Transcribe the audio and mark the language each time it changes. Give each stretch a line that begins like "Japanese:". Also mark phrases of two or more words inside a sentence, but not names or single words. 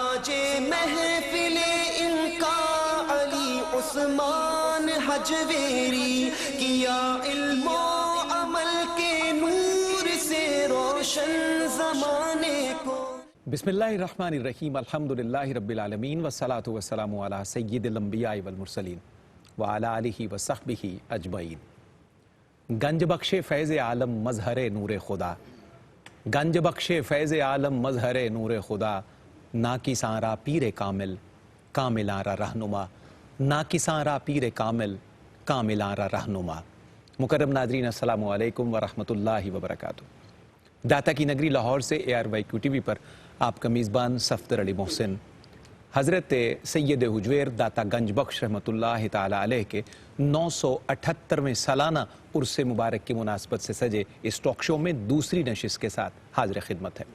Urdu: سجے محفل ان کا علی عثمان حجویری، کیا علم و عمل کے نور سے روشن زمانے کو۔
Arabic: بسم اللہ الرحمن الرحیم، الحمدللہ رب العالمین، والصلاة والسلام علی سید الانبیاء والمرسلین وعلی آلہ وصحبہ اجمعین۔
Persian: گنج بخش فیض عالم مظہر نور خدا، گنج بخش فیض عالم مظہر نور خدا، ناکساں را پیر کامل کاملاں را رہنما، ناکساں را پیر کامل کاملاں را رہنما۔
Urdu: مکرم ناظرین،
Arabic: السلام علیکم ورحمۃ اللہ وبرکاتہ۔
Urdu: داتا کی نگری لاہور سے ARYQ TV پر آپ کا میزبان صفدر علی محسن حضرت سید حجویر داتا گنج بخش رحمۃ اللہ تعالی علیہ کے 978ویں سالانہ عرس مبارک کی مناسبت سے سجے اس ٹاک شو میں دوسری نشست کے ساتھ حاضر خدمت ہے۔